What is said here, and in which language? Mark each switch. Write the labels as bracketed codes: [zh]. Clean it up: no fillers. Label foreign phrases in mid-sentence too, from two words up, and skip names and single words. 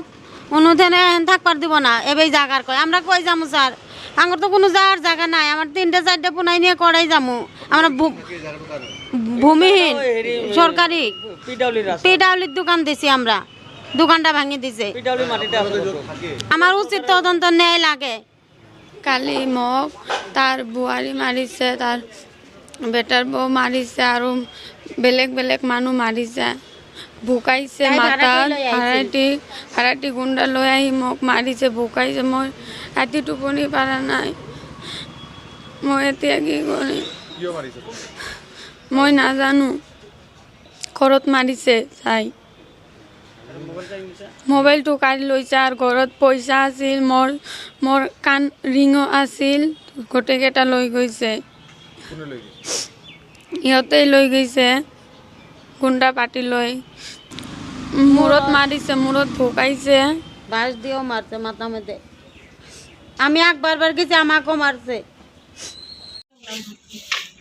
[bn] উনুথেনে থাকবার দিব না, এবেই জাগার কয়। আমরা কই যামু স্যার, আঙ্গর তো কোনো যাওয়ার জায়গা নাই। আমার 3টা-4টা পুনাই নিয়ে করাই যামু। আমরা ভূমিহীন সরকারি পিডাউলির দোকান দিছি, আমরা দোকানটা ভাঙি দিছে। আমার উচিত তদন্ত ন্যায় লাগে। [as] কালি মোক তার বুয়ারি মারিছে, তার বেটার বউ মারিছে, আর বেলেগ মানুষ মারিছে, ভুকাইছে মাথাত। হারাটি গুন্ডা লৈ আহি মোক মারিছে, ভুকাইছে। মই রাতি টোপনি পারা নাই। মই এতিয়া কি কৰিম মই নাজানো। ঘৰত মাৰিছে চাই, মোবাইলটো কাঢ়ি লৈছে, আৰু ঘৰত পইচা আছিল, মোৰ কাণ ৰিঙো আছিল, গোটেইকেইটা লৈ গৈছে। ইহঁতেই লৈ গৈছে গুণ্ডা পাতি লৈ। মূৰত মাৰিছে, মূৰত ভুকাইছে, [bn] বাঁশ দিয়েও মারছে মাথা মধ্যে। আমি একবার গেছি, আমাকেও মারছে।